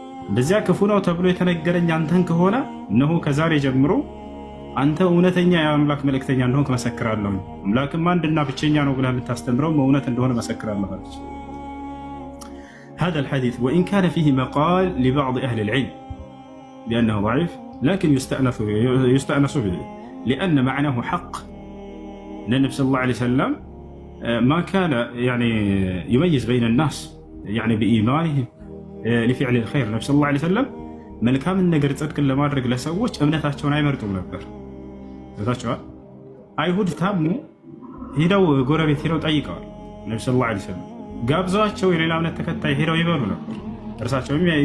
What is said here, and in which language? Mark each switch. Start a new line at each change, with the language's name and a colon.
Amharic: እንደዚያ ክፉ ነው ተብሎ የተነገረኝ አንተን ከሆነ እነሆ ከዛሬ ጀምሮ አንተ እውነተኛ የአምላክ መልእክተኛ እንደሆንክ መሰክራለሁ። አምላክም አንድና ብቸኛ ነው ብለህ የምታስተምረው እውነት እንደሆነ መሰክራለሁ አለች።
Arabic: هذا الحديث وإن كان فيه مقال لبعض أهل العلم بأنه ضعيف لكن يستأنس به لأن معناه حق. النبي صلى الله عليه وسلم ما كان يعني يميز بين الناس يعني بإيمانهم لفعل الخير. النبي صلى الله عليه وسلم
Amharic: መልካም ነገር ጽድቅን ለማድረግ ለሰዎች እምነታቸውን አይመርጡም ነበር። ዘታቸዋል አይሁድ ታሙ ሄደው ጎረቤት ሄደው ጠይቀዋል። ነብዩ ሰለላሁ ዐለይሂ ወሰለም ጋብዟቸው የሌላ እምነት ተከታይ ሄደው ይበሉ ነበር። እርሳቸውም